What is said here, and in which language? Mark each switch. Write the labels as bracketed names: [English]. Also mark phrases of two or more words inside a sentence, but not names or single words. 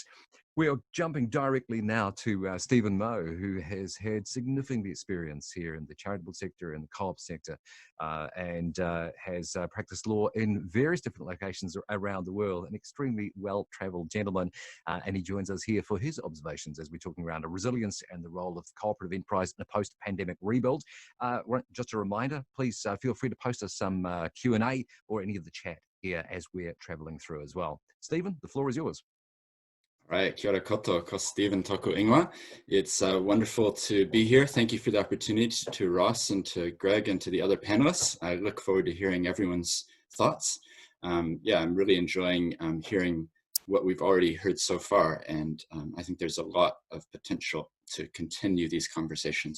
[English] We are jumping directly now to Stephen Moe, who has had significant experience here in the charitable sector and the co-op sector, and has practiced law in various different locations around the world, an extremely well-travelled gentleman, and he joins us here for his observations as we're talking around resilience and the role of cooperative enterprise in a post-pandemic rebuild. Just a reminder, please feel free to post us some Q&A or any of the chat here as we're travelling through as well. Stephen, the floor is yours. Right, [Māori] kia ora koto, ko Stephen toku ingoa. [English] It's wonderful to be here. Thank you for the opportunity to Ross and to Greg and to the other panelists. I look forward to hearing everyone's thoughts. Yeah, I'm really enjoying hearing what we've already heard so far. And I think there's a lot of potential to continue these conversations.